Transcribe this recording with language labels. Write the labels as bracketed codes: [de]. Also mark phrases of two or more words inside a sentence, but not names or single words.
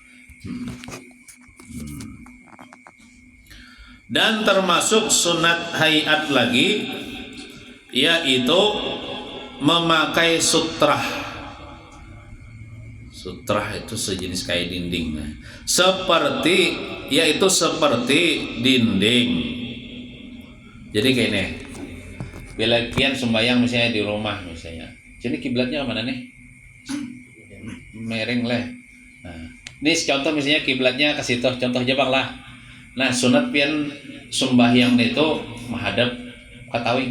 [id] Dan termasuk sunat hayat lagi, yaitu memakai sutrah. Sutrah itu sejenis kayak dinding, seperti dinding. Jadi kayak ini, [bjn] bila kian sembahyang misalnya di rumah misalnya, jadi kiblatnya mana nih? Mereng lah. [id] Nah, ini contoh misalnya kiblatnya ke situ, contoh Jepang lah. [bjn] Nah, sunat pian sembahyang itu menghadap ke tawing.